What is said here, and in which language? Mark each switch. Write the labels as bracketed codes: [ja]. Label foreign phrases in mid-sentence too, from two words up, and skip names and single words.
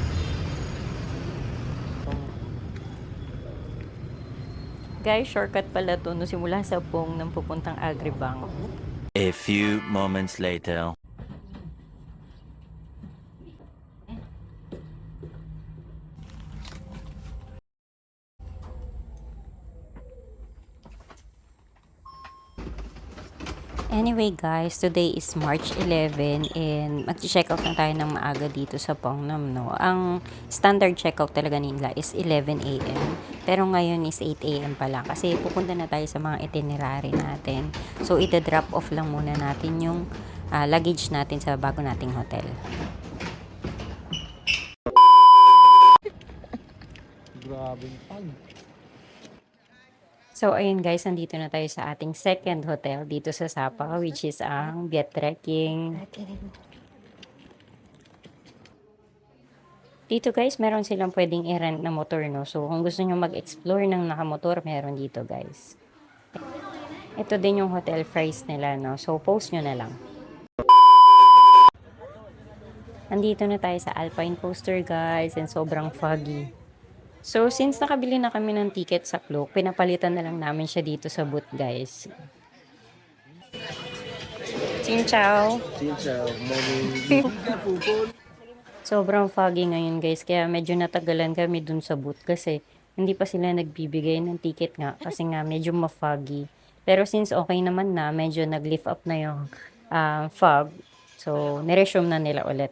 [tl] Guys, shortcut pala to no, simula sa Pong ng pupuntang Agribank. [en] A few moments later. Anyway guys, today is March 11 and [tl] mag-check out na tayo ng maaga dito sa Pongnam, no? Ang [en] standard checkout [tl] talaga nila is 11 a.m. Pero ngayon is 8 a.m. pa lang kasi pupunta na tayo sa mga itinerary natin. So, ita- [en] drop off [tl] lang muna natin yung luggage natin sa bago nating hotel. Grabing pag. So, ayun guys, nandito na tayo sa ating [en] second hotel [tl] dito sa Sapa, [en] which is [tl] ang Viet Trekking. Dito guys, meron silang pwedeng i-rent na motor, no? So, kung gusto nyo mag-explore ng nakamotor, meron dito guys. Ito din yung hotel price nila, no? So, post nyo na lang. Andito na tayo sa Alpine Coaster guys and sobrang foggy. So since nakabili na kami ng ticket sa Klook, pinapalitan na lang namin siya dito sa booth guys. [vi] Xin chào! Xin chào, morning. [tl] Sobrang foggy ngayon guys, kaya medyo natagalan kami dun sa booth kasi hindi pa sila nagbibigay ng ticket nga kasi nga medyo ma-foggy. Pero since okay naman na, medyo nag- [en] lift up [tl] na yung fog, so niresume na nila ulit.